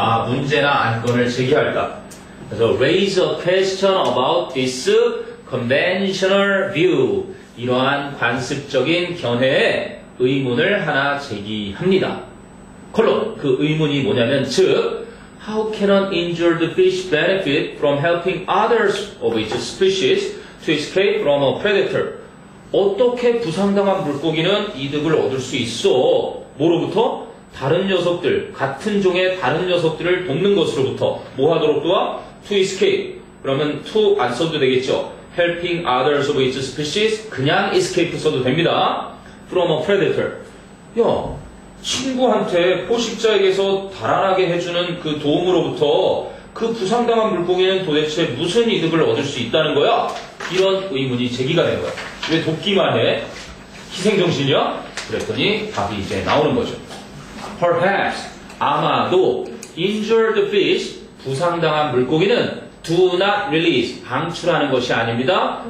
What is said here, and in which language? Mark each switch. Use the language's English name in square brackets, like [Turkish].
[Korean] 문제나 안건을 제기할다. [English] 그래서 raise a question about this conventional view. [Korean] 이러한 관습적인 견해에 의문을 하나 제기합니다. 콜론. 그 의문이 뭐냐면 즉 [English] How can an injured fish benefit from helping others of its species to escape from a predator? [Korean] 어떻게 부상당한 물고기는 이득을 얻을 수 있어? 뭐로부터? 다른 녀석들, 같은 종의 다른 녀석들을 돕는 것으로부터 뭐 하도록 도와? [English] To escape. [Korean] 그러면 to 안 써도 되겠죠? [English] Helping others of its species [Korean] 그냥 [English] escape [Korean] 써도 됩니다. [English] From a predator. [Korean] 야, 친구한테 포식자에게서 달아나게 해주는 그 도움으로부터 그 부상당한 물고기는 도대체 무슨 이득을 얻을 수 있다는 거야? 이런 의문이 제기가 된 거야. 왜 돕기만 해? 희생정신이야? 그랬더니 답이 이제 나오는 거죠. [English] Perhaps, [Korean] 아마도 [English] injured fish, [Korean] 부상당한 물고기는 [English] do not release, [Korean] 방출하는 것이 아닙니다.